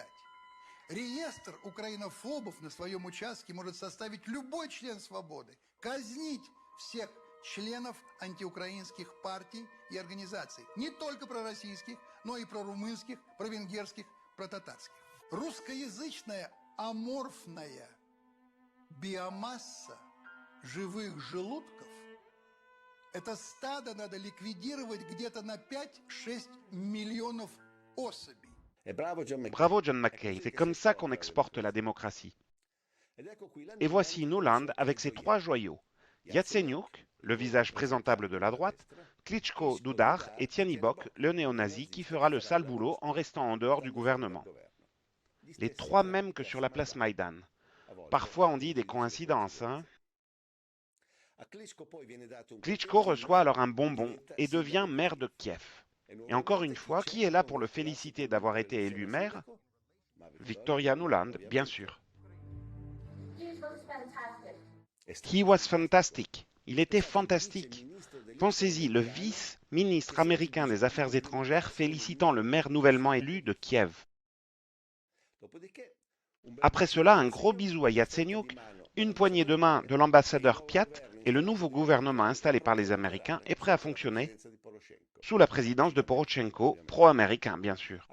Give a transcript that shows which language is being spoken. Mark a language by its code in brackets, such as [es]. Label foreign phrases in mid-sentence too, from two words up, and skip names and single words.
[ru] Реестр украинофобов на своем участке может составить любой член «Свободы», казнить всех членов антиукраинских партий и организаций, не только пророссийских, но и прорумынских, провенгерских, протатарских. Русскоязычная аморфная биомасса живых желудков – это стадо надо ликвидировать где-то на 5-6 миллионов особей. [fr] Bravo John McCain, c'est comme ça qu'on exporte la démocratie. Et voici Nuland avec ses 3 joyaux. Yatsenyuk, le visage présentable de la droite, Klitschko d'UDAR et Tyanibok, le néo-nazi qui fera le sale boulot en restant en dehors du gouvernement. Les 3 mêmes que sur la place Maïdan. Parfois on dit des coïncidences, hein? Klitschko reçoit alors un bonbon et devient maire de Kiev. Et encore une fois, qui est là pour le féliciter d'avoir été élu maire? Victoria Nuland, bien sûr. [en] He was fantastic. [fr] Il était fantastique. Pensez-y, le vice-ministre américain des Affaires étrangères félicitant le maire nouvellement élu de Kiev. Après cela, un gros bisou à Yatsenyuk, une poignée de main de l'ambassadeur Piat et le nouveau gouvernement installé par les Américains est prêt à fonctionner sous la présidence de Poroshenko, pro-américain bien sûr.